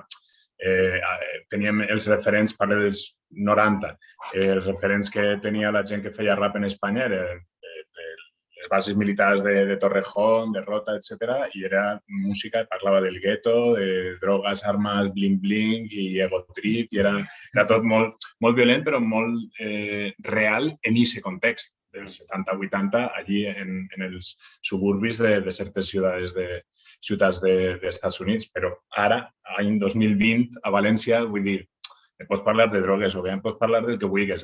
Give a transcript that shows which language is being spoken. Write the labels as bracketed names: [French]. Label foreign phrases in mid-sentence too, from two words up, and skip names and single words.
[Catalan] Teníem els referents, parle dels 90, els referents que tenia la gent que feia rap en Espanya eren les bases militars de Torrejón, de Rota, etc. I era música que parlava del gueto, de drogues, armes, bling-bling i [English] ego trip, [Catalan] i era tot molt violent, però molt real en aquest context dels 70-80, allí en els suburbis de certes ciutats dels Estats Units. Però ara, any 2020, a València, vull dir, pots parlar de drogues o bé pots parlar del que vulguis.